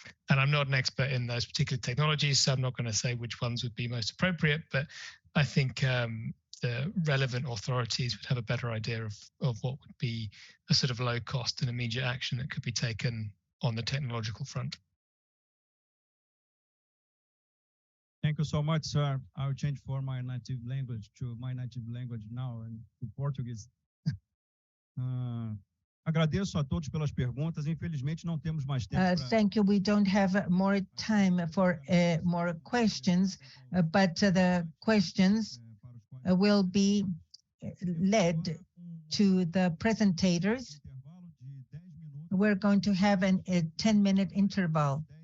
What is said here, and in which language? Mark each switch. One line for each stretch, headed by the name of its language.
English: And I'm not an expert in those particular technologies, so I'm not going to say which ones would be most appropriate, but I think the relevant authorities would have a better idea of what would be a sort of low cost and immediate action that could be taken on the technological front. Thank you so much, sir. I'll change for my native language to my native language now and to Portuguese.
Portuguese: Agradeço a todos pelas perguntas. Infelizmente não temos mais tempo.
English: Thank you. We don't have more time for more questions, but the questions will be led to the presentators. We're going to have a 10-minute interval.